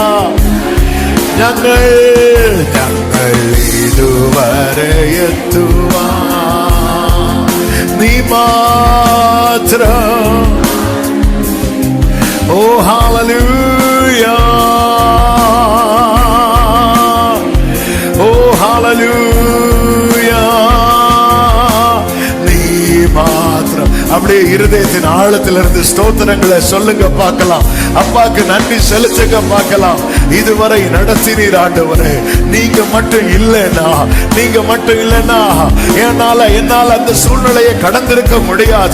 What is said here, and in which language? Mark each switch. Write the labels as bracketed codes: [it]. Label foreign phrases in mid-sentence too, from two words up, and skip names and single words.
[ml] ഞങ്ങൾ ഇതുവരെ എത്തുവാൻ നീ മാത്രം ഓ ഹല്ലേലൂയ ഓ ഹല്ലേലൂയ നീ മാത്രം [ta] அப்படியே இருதயத்தின் ஆழத்திலிருந்து ஸ்தோத்திரங்களை சொல்லுங்க பார்க்கலாம். அப்பாக்கு நன்றி செலுத்துங்க பார்க்கலாம். இதுவரை நடத்தினீர் ஆண்டவரே. நீங்க மட்டும் இல்லைன்னா என்னால அந்த சூழ்நிலையை கடந்திருக்க முடியாது.